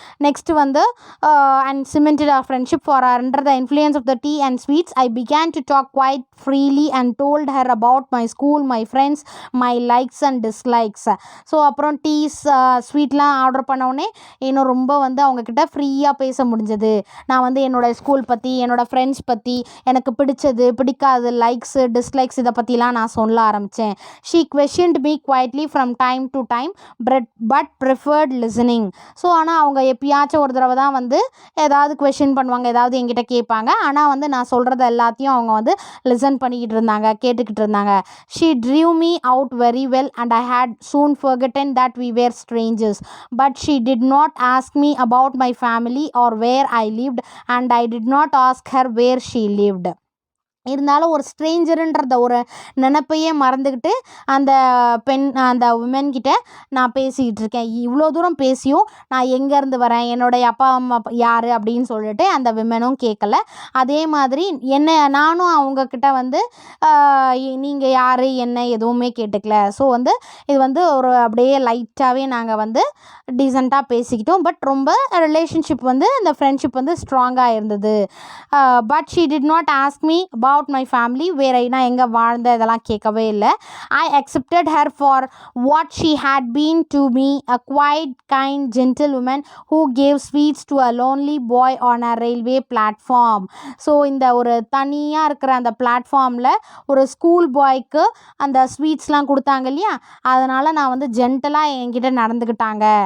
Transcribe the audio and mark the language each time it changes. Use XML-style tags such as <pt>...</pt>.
<en>Next வந்து and cemented our friendship for under the influence of the tea and sweets I began to talk quite freely and told her about my school, my friends, my likes and dislikes.</en> <ta>So அப்புறம் tease ஸ்வீட்லாம் order பண்ணோடனே இன்னும் ரொம்ப வந்து அவங்கக்கிட்ட ஃப்ரீயாக பேச முடிஞ்சது. நான் வந்து என்னோடய ஸ்கூல் பற்றி, என்னோடய ஃப்ரெண்ட்ஸ் பற்றி, எனக்கு பிடிச்சது பிடிக்காது, லைக்ஸு டிஸ்லைக்ஸ் இதை பற்றிலாம் நான் சொல்ல ஆரம்பித்தேன்.</ta> <en>She questioned me quietly from time to time but preferred listening.</en> <ta>So ஆனால் அவங்க எப்பயாச்சும் ஒரு தடவை தான் வந்து ஏதாவது கொஷின் பண்ணுவாங்க, ஏதாவது என்கிட்ட கேட்பாங்க. ஆனால் வந்து நான் சொல்கிறது எல்லாத்தையும் அவங்க வந்து லிசன் பண்ணிக்கிட்டு இருந்தாங்க, கேட்டுக்கிட்டு இருந்தாங்க.</ta> <en>She drew me out very well and I had soon forgotten that we were strangers. But she did not ask me about my family or where I lived, and I did not ask her where she lived.</en> <ta>இருந்தாலும் ஒரு ஸ்ட்ரேஞ்சருன்றத ஒரு நினப்பையே மறந்துக்கிட்டு அந்த அந்த woman கிட்ட நான் பேசிக்கிட்டு இருக்கேன். இவ்வளோ தூரம் பேசியும் நான் எங்கேருந்து வரேன், என்னுடைய அப்பா அம்மா யார் அப்படின்னு சொல்லிட்டு அந்த விமனும் கேட்கல. அதே மாதிரி நானும் அவங்கக்கிட்ட வந்து நீங்கள் யார் என்ன எதுவுமே கேட்டுக்கல. ஸோ வந்து இது வந்து ஒரு அப்படியே லைட்டாகவே நாங்கள் வந்து டீசெண்டாக பேசிக்கிட்டோம். பட் ரொம்ப ரிலேஷன்ஷிப் வந்து இந்த ஃப்ரெண்ட்ஷிப் வந்து ஸ்ட்ராங்காக இருந்தது.</ta> <en>but she did not ask me about my family,</en> <ta>வேற நான் எங்கே வாழ்ந்த இதெல்லாம் கேட்கவே இல்லை.</ta> <en>I accepted her for what she had been to me, a quiet, kind, gentle woman who gave sweets to a lonely boy on a railway platform.</en> <ta>So இந்த ஒரு தனியாக இருக்கிற அந்த பிளாட்ஃபார்மில் ஒரு ஸ்கூல் பாய்க்கு அந்த ஸ்வீட்ஸ்லாம் கொடுத்தாங்க இல்லையா, அதனால் நான் வந்து ஜென்டலாக என்கிட்ட நடந்துக்கிட்டாங்க.</ta>